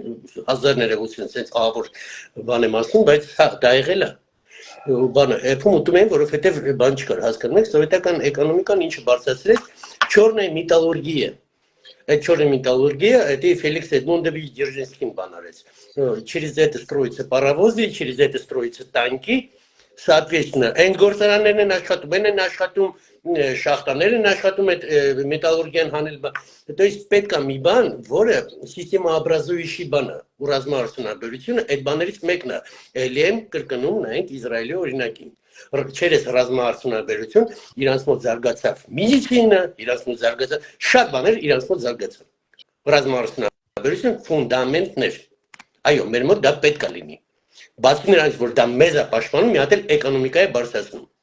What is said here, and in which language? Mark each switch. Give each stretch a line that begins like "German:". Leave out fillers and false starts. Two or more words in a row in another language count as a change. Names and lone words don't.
Armenian: 1000-ից sense ահավոր բան եմ ասում, բայց հա դա եղել է։ Բանը երբում ուտում էին, որովհետև բան չկար, հասկանում եք, սովետական էկոնոմիկան ինչը բարձրացրեց,
Russian: черная металлургия։
Armenian: Այդ չորնե
Russian: մետալուրգիա, это Феликс Эдмундович Дзержинским
Armenian: բան արեց։
Russian: Через это строятся паровозы, через это строятся танки, соответственно,
Armenian: այն գործարաններն են աշխատում, են աշխատում շախտաներ են աշխատում այդ մետալուրգիան հանել բան։
Russian: То есть
Armenian: պետք է մի բան, որը սիստեմաобразующий բան է, ու ռազմաարդյունաբերությունը այդ բաներից մեկն է։ Էլի եմ կրկնում նայենք Իսրայելի օրինակին։ Չերես ռազմաարդյունաբերություն, իրանց մոտ զարգացավ մեդիցինա, իրանց մոտ զարգացավ շատ բաներ, իրանց մոտ զարգացավ։ Ռազմաարդյունաբերություն ֆունդամենտներ։ Այո, մեր մոտ դա պետք է լինի։ Բացի նրանից, որ դա մեզ է պաշտպանում, մի հատ էլ էկոնոմիկա է բարձրացնում։